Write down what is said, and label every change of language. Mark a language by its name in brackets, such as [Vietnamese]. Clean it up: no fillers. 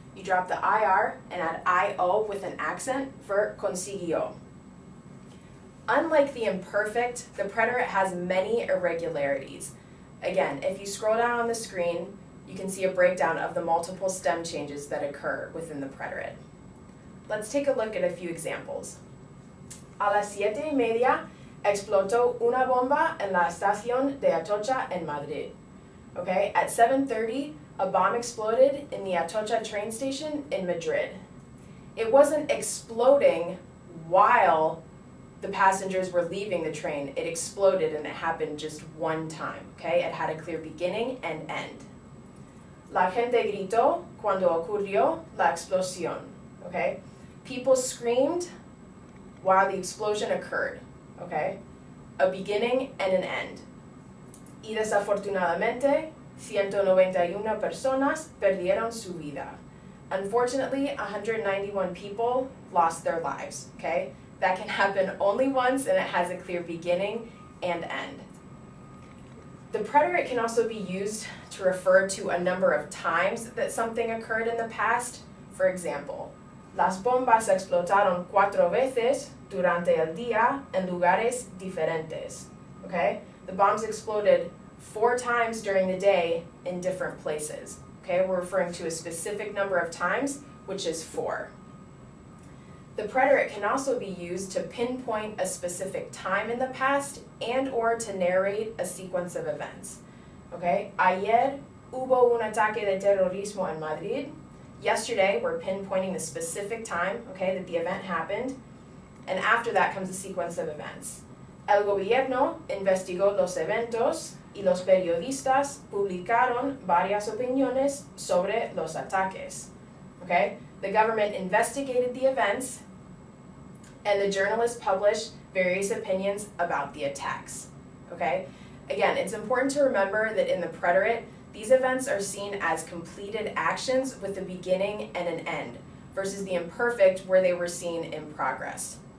[English] You drop the IR and add IO with an accent for consiguió. Unlike the imperfect, the preterite has many irregularities. Again, if you scroll down on the screen, you can see a breakdown of the multiple stem changes that occur within the preterite. Let's take a look at a few examples. [Spanish] A las 7:30 explotó una bomba en la estación de Atocha en Madrid. [English] Okay, at 7:30, a bomb exploded in the Atocha train station in Madrid. It wasn't exploding while the passengers were leaving the train. It exploded and it happened just one time, okay? It had a clear beginning and end. [Spanish] La gente gritó cuando ocurrió la explosión, okay? [English] People screamed while the explosion occurred, okay? A beginning and an end. [Spanish] Y desafortunadamente, 191 personas perdieron su vida. [English] Unfortunately, 191 people lost their lives, okay? That can happen only once and it has a clear beginning and end. The preterite can also be used to refer to a number of times that something occurred in the past. For example, [Spanish] las bombas explotaron 4 veces durante el día en lugares diferentes. [English] Okay? The bombs exploded 4 times during the day in different places. Okay? We're referring to a specific number of times, which is 4. The preterite can also be used to pinpoint a specific time in the past and or to narrate a sequence of events. Okay? [Spanish] Ayer hubo un ataque de terrorismo en Madrid. [English] Yesterday, we're pinpointing the specific time, okay, that the event happened. And after that comes a sequence of events. [Spanish] El gobierno investigó los eventos y los periodistas publicaron varias opiniones sobre los ataques. [English] Okay? The government investigated the events, and the journalists published various opinions about the attacks. Okay? Again, it's important to remember that in the preterite, these events are seen as completed actions with a beginning and an end, versus the imperfect where they were seen in progress.